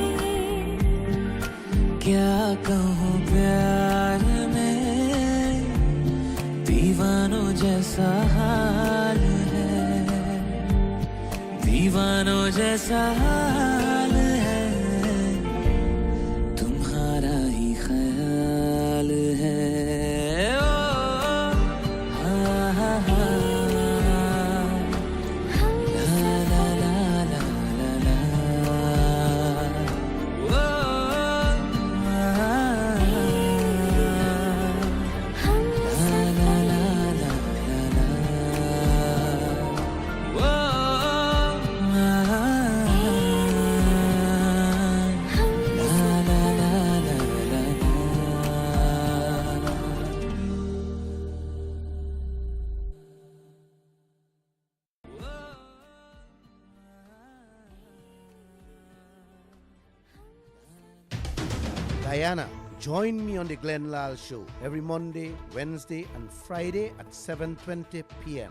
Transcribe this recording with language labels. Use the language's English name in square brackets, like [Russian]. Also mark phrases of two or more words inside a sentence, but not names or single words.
[Hindi] क्या कहूँ प्यार में दीवानों जैसा हाल है दीवानों जैसा हाल है तुम्हारा ही ख्याल है ओ, हा, हा, हा। ला, ला, ला, ला, ला, ला। ओ, हा, हा, हा। La la la la la la. Whoa. La la la la la la. [English] Diana, join me on the Glenn Lal Show every Monday, Wednesday, and Friday at 7:20 p.m.